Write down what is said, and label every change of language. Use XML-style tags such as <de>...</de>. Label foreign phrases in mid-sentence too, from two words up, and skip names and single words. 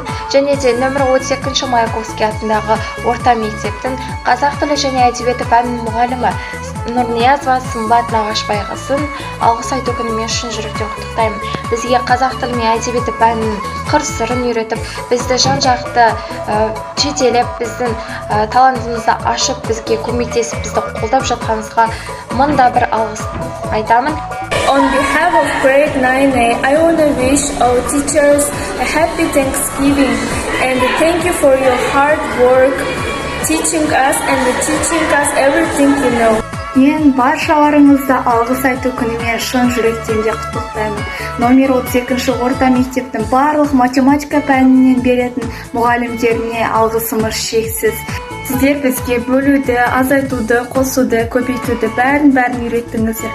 <kk>Және де нөмір 32 Маяковский атындағы орта мектептің қазақ тілі және әдебиеті пәнінің мұғалімі Нұрниязова Сымбат Нағашбайқызын алғыс айту күнімен шын жүректен құттықтаймын. Бізге қазақ тілі мен әдебиеті пәнінің қыр-сырын үйретіп, бізді жан-жақты жетелеп, біздің талантымызды ашып, бізге көмектесіп, бізді қолдап жатқаныңызға мыңда бір алғыс айтамын.</kk> <en>On behalf of grade 9A, I want to wish our teachers a happy Thanksgiving and thank you for your hard work teaching us everything you know.</en> <kk>Мен баршаларыңызды алғыс айту күнімен шын жүректен де құттықтаймын. Номер 32 орта мектептің барлық математика пәнінен беретін мұғалімдеріне алғысымыз шексіз. Сіздер бізге бөлуді, азайтуды, қосуды, көбейтуді бәрін үйреттіңіздер.</kk>